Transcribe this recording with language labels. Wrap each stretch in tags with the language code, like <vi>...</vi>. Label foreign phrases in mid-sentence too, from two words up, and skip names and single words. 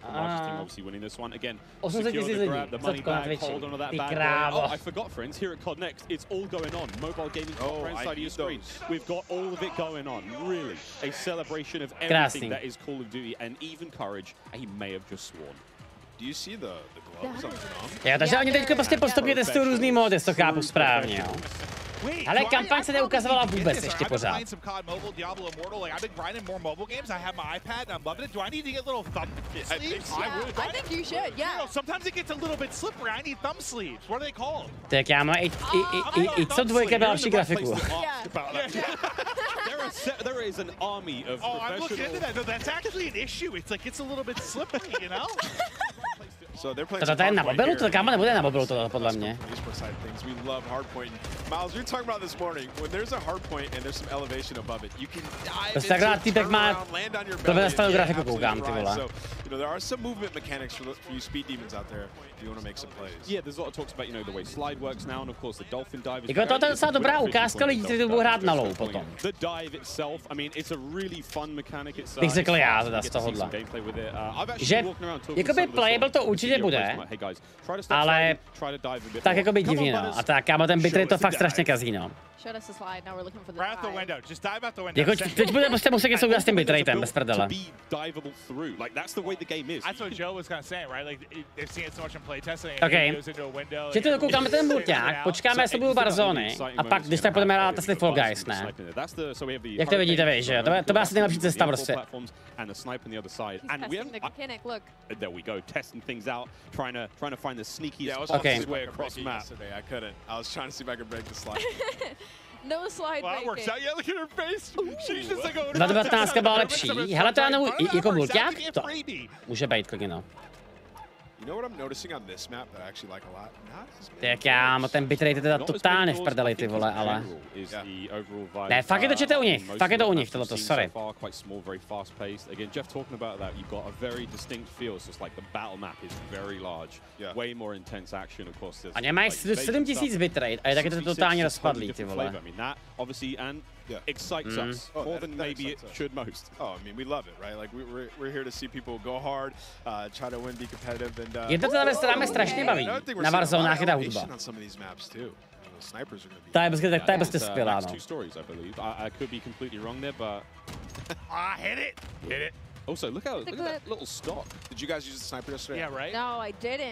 <en>Pomage's team obviously winning this one. Again, secure the grab, the money back, hold onto that bad boy. Oh, I forgot, friends, here at COD Next, it's all going on. Mobile gaming right side of your screen. We've got all of it going on. Really, a celebration of everything that is Call of Duty, and even Courage, he may have just sworn. Do you see the gloves on the thumb?</en> <cs>Jo, takže oni teďko prostě postupně testují různý mody, jestli to chápu správně, jo. Ale kampaň se neukazovala vůbec ještě pořád. Tak já mám i co dvojka byla lepší grafiku.</cs> <en>There is an army of I'm looking into that. No, that's actually an issue. It's like it's a little bit slippery, you know? So they're playing.</en> <cs>To je na mobilu, to kámo nebude na mobilu to podle mě.</cs> <en>We love hardpoint. Miles, we were talking about this morning. When there's a hardpoint and there's some elevation above it, you can dive into it, land on your belly.</en> <cs>To grafiku koukám, ty vole.</cs> <en>So, you know, there are some movement mechanics for you speed demons out there if you want to make some plays. Yeah, there's a lot of talks about, you know, the way slide works now, and of course the dolphin dive is.</en> <cs>Jako to je docela dobrá ukázka lidí, kteří to budou hrát na low potom.</cs> <en>The dive itself, I mean, it's a really fun mechanic itself.</en> <cs>Bych řekl já teda z tohohle. Že jakoby playable to určitě bude, ale tak jakoby divně, no. A tak kámo, ten bitrate to fakt strašně kazí, no. Jako teď bude prostě muset něco udělat s tím bitratem, bez prdele. OK. Že to dokoukáme ten mulťák, počkáme, jestli budou Warzony, a pak, když tak budeme hrát asi Fall Guys, ne? Jak to vidíte vy, že jo? To byla asi nejlepší cesta prostě.</cs> <en>There we go, testing things out, trying to find the sneakiest way across the map. I couldn't. I was trying to see if I could break the slide. No slide well, that works out. Yeah, look at her face. She's just like, oh,</en> <cs>2.19 byla lepší. Hele, to já jako mulťák? To může být klidně, no.</cs> <en>You know what I'm noticing on this map that I actually like a lot?</en> <cs>Tak já, ten bitrate je teda totálně v prdeli, ty vole, ale... Ne, fakt je to čete u nich, fakt je to u nich, tohleto,</cs> <en>sorry. Again, Jeff talking about that, you've got a very distinct feel, so it's like the battle map is very large, way more intense action, of course.</en> <cs>A mají 7000 bitrate a je taky to totálně rozpadlý, ty vole.</cs> <en>Excites us more than maybe it should most. Oh, I mean, we love it, right? Like we're here to see people go hard, try to win, be competitive, and.</en> <cs>Je to teda věc, která mě strašně baví. Na Warzonách je ta hudba. Ta je prostě skvělá, no.</cs> <en>I could be completely wrong there, but. Hit it. Also, look at that little stock. Did you guys use the sniper yesterday? Yeah, right? No, I didn't.</en>